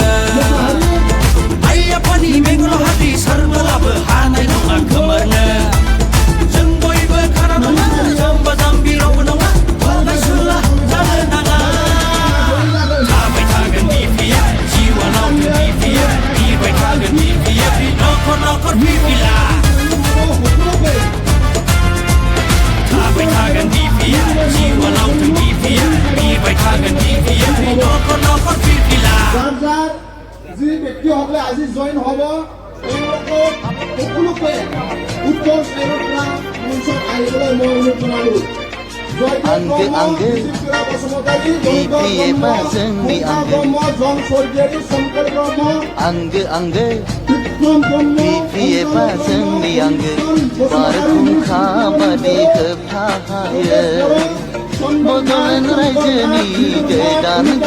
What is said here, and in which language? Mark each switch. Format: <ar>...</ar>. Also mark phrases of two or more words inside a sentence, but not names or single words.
<brx>आइ आफानि मेगनाव हाद्रि सारबोलाबो हानाय नङा खोमोरनो जों बयबो खाना नङा जाम्बा जाम्बि रावबो नङा बुलाय सुला जानो नाङा थाबाय थागोन बिपिएफ जिउआव बिपिएफ बिबाय थागोन बिपिएफ न'खर न'खर बिपिला थाबाय थागोन बिपिएफ जिउआव बिपिएफ बिबाय थागोन बिपिएफ न'खर न'खर बिपिला</brx> <as>যি ব্যক্তিসকলে আজি জইন হ'ব তেওঁলোকক সকলোকে উত্তৰ চাইডৰ পৰা মঞ্চত আহিবলৈ মই অনুৰোধ জনালোঁ</as> <brx>आंगो आंगो बिपिएफआ जोंनि आंगो आंगो आंगो बिपिएफआ जोंनि आंगो बारहुंखा बादि होबथायो बड'लेण्ड रायजोनि गोदान</brx>